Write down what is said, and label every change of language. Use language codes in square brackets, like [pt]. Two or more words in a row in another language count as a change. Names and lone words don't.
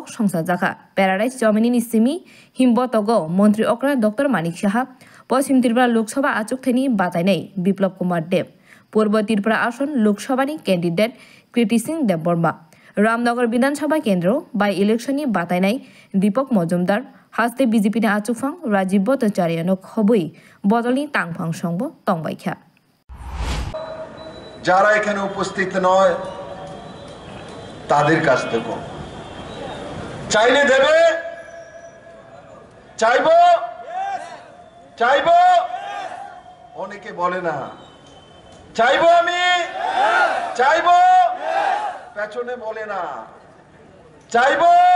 [trp] संसार जाखा पैराडाइज जमिनी सिमी हिमबतक मंत्री अक्रा डॉक्टर मानिक साहा पश्चिम त्रिपुरा लोकसभा आचुकथाइनि बातायनाय बिप्लब कुमार देव पूर्व त्रिपुरा आसन लोकसभानि कैंडिडेट कृति सिंह देवबर्मा रामनगर विधानसभा केंद्र बाय इलेक्शननि बातायनाय दीपक मजुमदार हास्ते बीजेपी आचुफां राजीव भट्टाचार्य खबई बदलनि तांफां संग तंबाइखा [bn] যারা এখানে উপস্থিত নয় তাদের কাছ থেকে চাইলে দেবে চাইবো অনেকে বলে না চাইবো আমি চাইবো পেছনে বলে না চাইবো